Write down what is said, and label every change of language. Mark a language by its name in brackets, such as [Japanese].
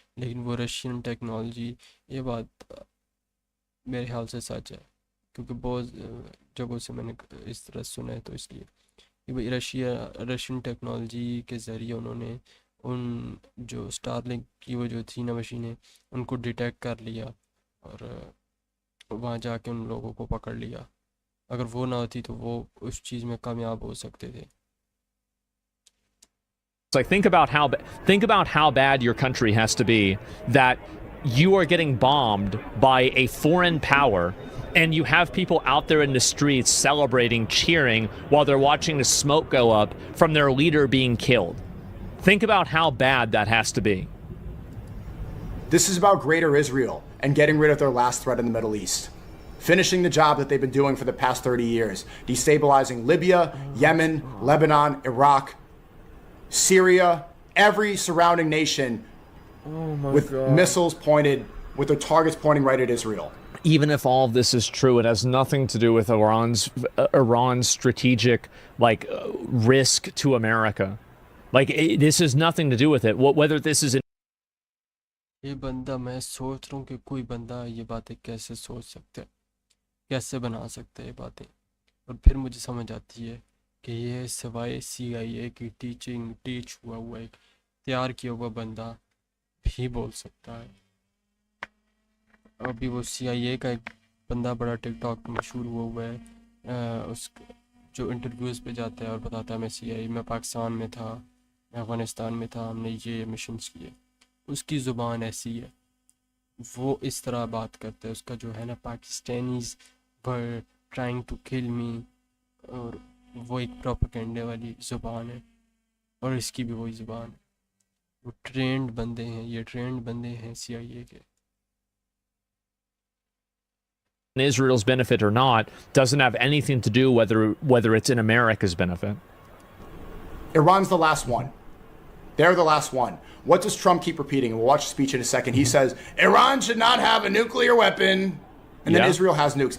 [Hindi] लेकिन वो Russian technology, ये बात मेरे ख्याल से सच है क्योंकि बहुत जगहों से मैंने इस तरह सुना है, तो इसलिए कि भाई रशियन टेक्नोलॉजी के ज़रिए उन्होंने उन जो स्टारलिंक की वो जो थी ना मशीनें, उनको डिटेक्ट कर लिया और वहाँ जाके उन लोगों को पकड़ लिया। अगर वो ना होती तो वो उस चीज़ में कामयाब हो सकते थे। [English] It's like think about how bad your country has to be that you are getting bombed by a foreign power and you have people out there in the streets celebrating, cheering while they're watching the smoke go up from their leader being killed. Think about how bad that has to be. This is about greater Israel and getting rid of their last threat in the Middle East. Finishing the job that they've been doing for the past 30 years. Destabilizing Libya, Yemen, Lebanon, Iraq, Syria, every surrounding nation with missiles pointed with their targets pointing right at Israel. Even if all of this is true, it has nothing to do with Iran's strategic risk to America. This has nothing to do with it. Whether this is [Hindi] ये बंदा, मैं सोच रहा हूँ कि कोई बंदा ये बातें कैसे सोच सकता है, कैसे बना सकता है ये बातें। और फिर मुझे समझ आती है कि ये सिवाय CIA की टीच हुआ एक तैयार किया हुआ बंदा भी बोल सकता है। अभी वो CIA का एक बंदा बड़ा टिकटॉक पे मशहूर हुआ है, उस जो इंटरव्यूज़ पे जाता है और बताता है मैं CIA में पाकिस्तान में था, मैं अफ़गानिस्तान में था, हमने ये मिशंस किए। उसकी ज़ुबान ऐसी है, वो इस तरह बात करता है। उसका जो है ना, [English] Pakistanis were trying to kill me, [Hindi] और वो एक प्रोपेगेंडे वाली ज़ुबान है। और इसकी भी वही ज़ुबान है। वो ट्रेंड बंदे हैं, ये ट्रेंड बंदे हैं CIA के। [English] Israel's benefit or not doesn't have anything to do whether it's in America's benefit. Iran's the last one. They're the last one. What does Trump keep repeating? And we'll watch the speech in a second. He says, Iran should not have a nuclear weapon. And then Israel has nukes.